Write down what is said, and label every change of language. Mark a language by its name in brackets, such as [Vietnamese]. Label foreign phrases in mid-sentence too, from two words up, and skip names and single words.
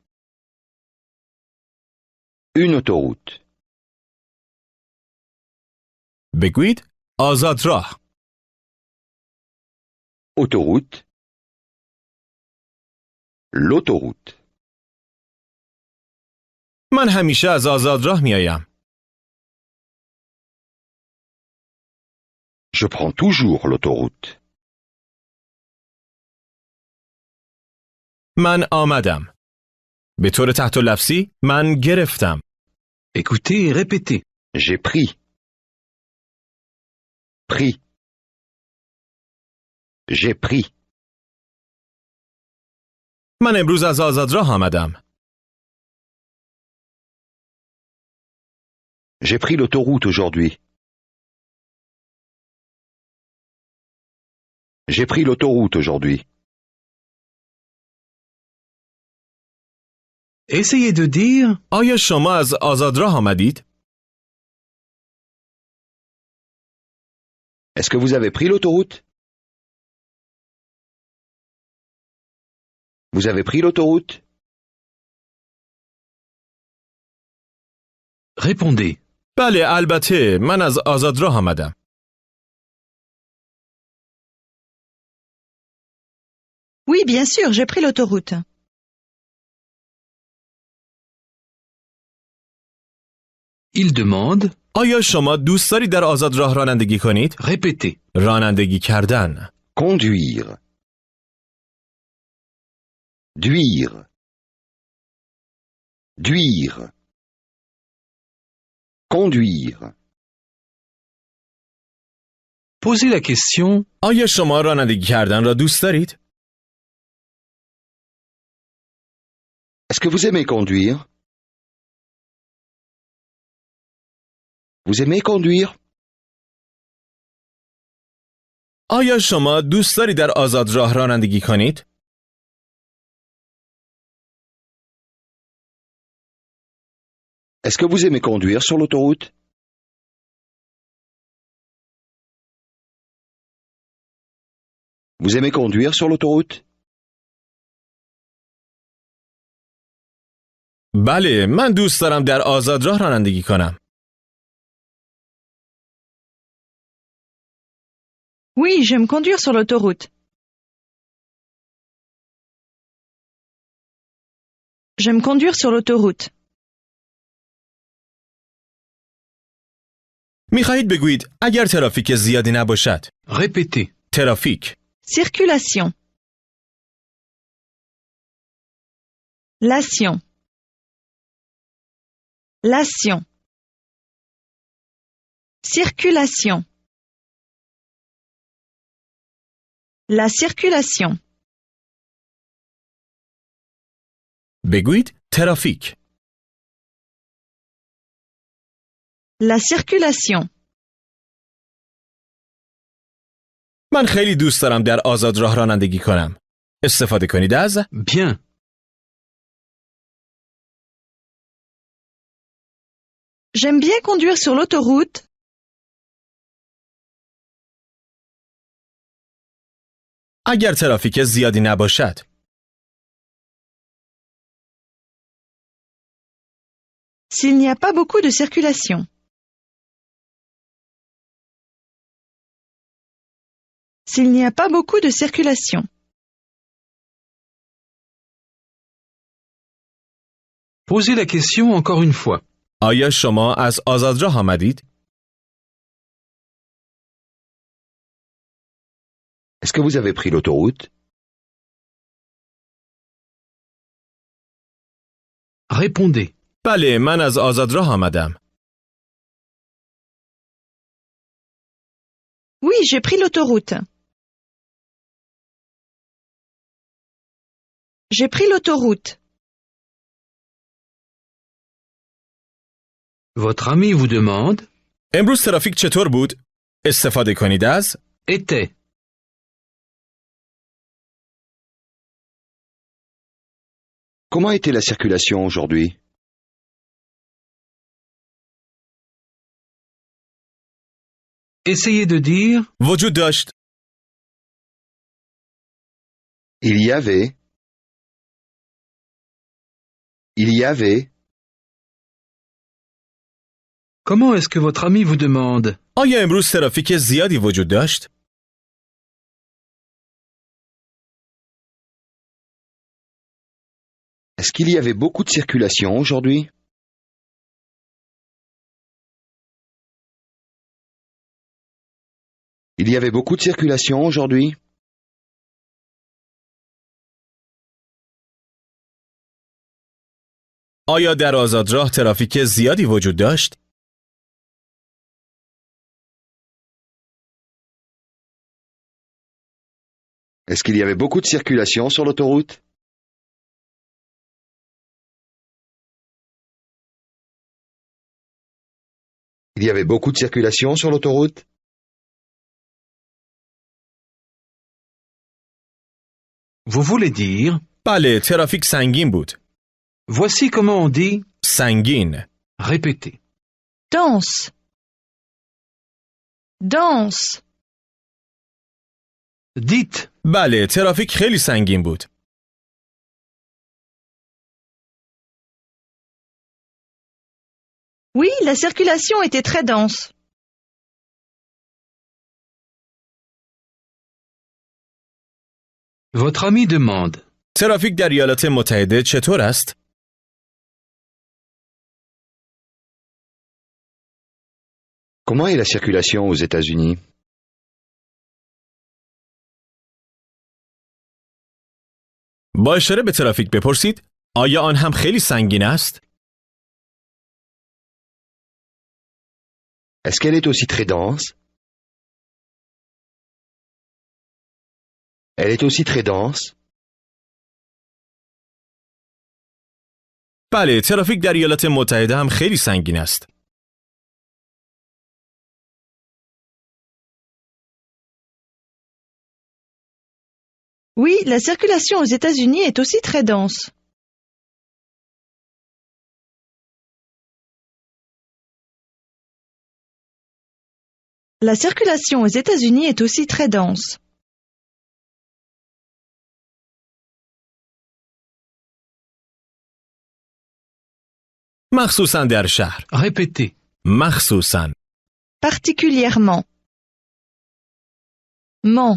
[French] Une autoroute. [Persian] بگویید آزادراه. [French] Autoroute. L'autoroute. [Persian] من همیشه از آزادراه میایم. [French] Je prends toujours l'autoroute. [Persian] من آمدم. به طور تحت لفظی من گرفتم. [French] Écoutez et répétez. J'ai pris. Pris. J'ai pris. [Persian] من امروز از آزادراه آمدم. [French] J'ai pris l'autoroute aujourd'hui. J'ai pris l'autoroute aujourd'hui. Essayez de dire. [Persian] آیا شما از آزادراه آمدید؟ [French] Est-ce que vous avez pris l'autoroute? Vous avez pris l'autoroute? Répondez. [Persian] بله البته من از آزادراه آمدم. [French] Oui, bien sûr, j'ai pris l'autoroute. Il demande. [Persian] آیا شما دوست دارید در آزادراه رانندگی کنید؟ [French] Répétez. [Persian] رانندگی کردن. [French] Conduire. Duire. Duire. Conduire. Posez la question. [Persian] آیا شما رانندگی کردن را دوست دارید؟ [French] Est-ce que vous aimez conduire? Vous aimez conduire? [Persian] آیا شما دوست دارید در آزادراه رانندگی کنید؟ [French] Est-ce que vous aimez conduire sur l'autoroute? Vous aimez conduire sur l'autoroute? [Persian] بله من دوست دارم در آزادراه رانندگی کنم. [French] Oui, j'aime conduire sur l'autoroute. J'aime conduire sur l'autoroute. [Persian] میخواهید بگویید اگر ترافیک زیادی نباشد. [French] Répétez. [Persian] ترافیک. [French] Circulation. Lation. Lation. Circulation. La circulation. [Persian] بگویید ترافیک. [French] La circulation. [Persian] من خیلی دوست دارم در آزاد راه رانندگی کنم. استفاده کنید از [French] Bien. J'aime bien conduire sur l'autoroute. [Persian] اگر ترافیک زیادی نباشد. [French] S'il n'y a pas beaucoup de circulation. S'il n'y a pas beaucoup de circulation. Posez la question encore une fois. [Persian] آیا شما از آزاد راه آمدید؟ [French] Est-ce que vous avez pris l'autoroute? Répondez. [Persian] بله، من از آزاد راه آمدم. [French] Oui, j'ai pris l'autoroute. J'ai pris l'autoroute. Votre ami vous demande [Persian] امروز ترافیک چطور بود؟ استفاده کنید از [French] était. Comment était la circulation aujourd'hui? Essayez de dire [Persian] وجود داشت. [French] Il y avait. Il y avait. comment est-ce que votre ami vous demande [Persian] آیا امروز ترافیک زیادی وجود داشت؟ [French] Est-ce qu'il y avait beaucoup de circulation aujourd'hui? Il y avait beaucoup de circulation aujourd'hui? [Persian] آیا در آزاد راه ترافیک زیادی وجود داشت؟ [French] Est-ce qu'il y avait beaucoup de circulation sur l'autoroute? Il y avait beaucoup de circulation sur l'autoroute? Vous voulez dire [Persian] بله، ترافیک سنگین بود. [French] voici comment on dit [Persian] سنگین. [French] répétez. Dense. Dense. Dites [Persian] بله، ترافیک خیلی سنگین بود. [French] Oui, la circulation était très dense. votre ami demande [Persian] ترافیک در ایالات متحده چطور است؟ [French] Comment est la circulation aux États-Unis? [Persian] با اشاره به ترافیک بپرسید آیا آن هم خیلی سنگین است؟ [French] Est-ce qu'elle est aussi très dense? Elle est aussi très dense? [Persian] بله، ترافیک در ایالات متحده هم خیلی سنگین است. [French] Oui, la circulation aux États-Unis est aussi très dense. La circulation aux États-Unis est aussi très dense. [Persian] مخصوصاً در شهر. [French] répétez. [Persian] مخصوصاً. [French] Particulièrement. Ment.